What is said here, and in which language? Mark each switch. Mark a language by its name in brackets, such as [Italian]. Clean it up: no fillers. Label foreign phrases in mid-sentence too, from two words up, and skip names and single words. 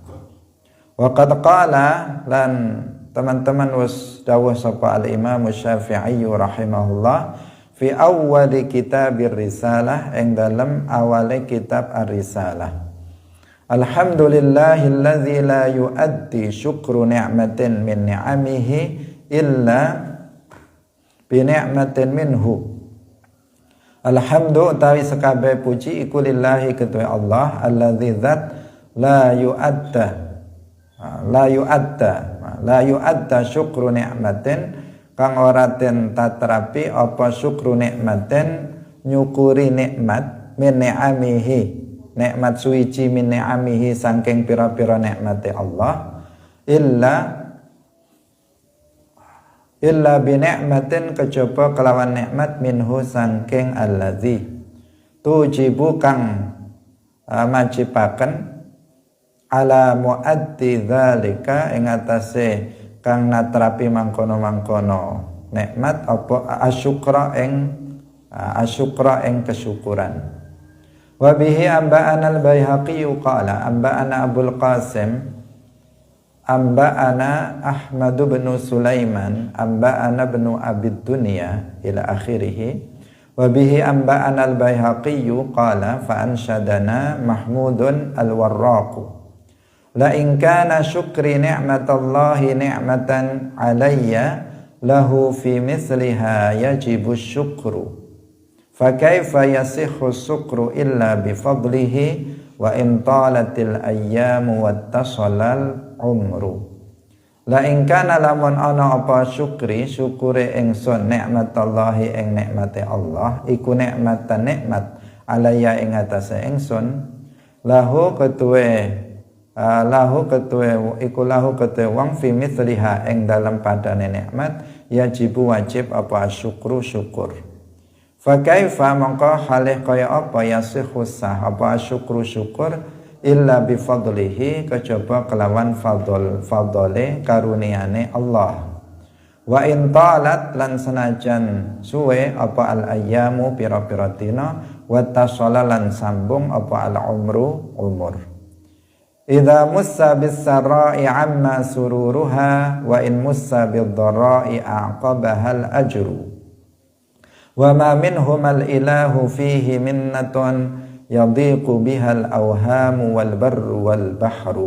[Arabic] وقد قال [Javanese] lan teman-teman wis dawuh sapa [Arabic] الإمام الشافعي رحمه الله في أول كتاب الرسالة [Javanese] ing dalam awale kitab ar-risalah. [Arabic] الحمد لله الذي لا يؤدى شكر نعمة من نعمه إلا بنعمة منه. [Javanese] Alhamdu utawi sekabeh puji iku lillahi kedue Allah alladzi zat [Arabic] لا يؤدى شكر نعمة [Javanese] kang ora den tatrapi apa [Arabic] شكر نعمة [Javanese] nyukuri nikmat [Arabic] من نعمه [Javanese] nikmat suwiji [Arabic] من نعمه [Javanese] saking pira-pira nikmate Allah [Arabic] إلا بنعمة [Javanese] kejaba kelawan nikmat minhu saking [Arabic] التي توجب [Javanese] kang majibaken [Arabic] على مؤدي ذلك [Javanese] ing atase kang natrapi mangkono-mangkono nikmat apa asyukra ing kesyukuran. [Arabic] وبه أنبأنا البيهقي قال أنبأنا أبو القاسم أنبأنا أحمد بن سليمان أنبأنا ابن أبي الدنيا إلى آخره. وبه أنبأنا البيهقي قال فأنشدنا محمود الوراق لئن كان شكري نعمة الله نعمة علي له في مثلها يجب الشكر. فكيف يصح الشكر إلا بفضله وإن طالت الأيام واتصل العمر. لئن كان [Javanese] lamun ana apa syukri syukure ingsun nikmatallahi ing nikmate Allah iku nikmatan nikmat alaya ing atase ingsun lahu ketuwe wong [Arabic] في مثلها [Javanese] ing dalem padane nikmat yajibu wajib apa syukru syukur. [Arabic] فكيف [Javanese] mongko halih kaya apa yasihu sah apa syukru syukur [Arabic] إلا بفضله [Javanese] kejaba kelawan fadole karuniane Allah. [Arabic] وإن طالت [Javanese] lan senajan suwe apa [Arabic] الأيام [Javanese] pira-pira dina [Arabic] واتصل [Javanese] lan sambung apa [Arabic] العمر [Javanese] umur. [Arabic] إذا مس بالسراء عم سرورها وإن مس بالضراء أعقبها الأجر. وما منهم الإله فيه منة يضيق بها الأوهام والبر والبحر.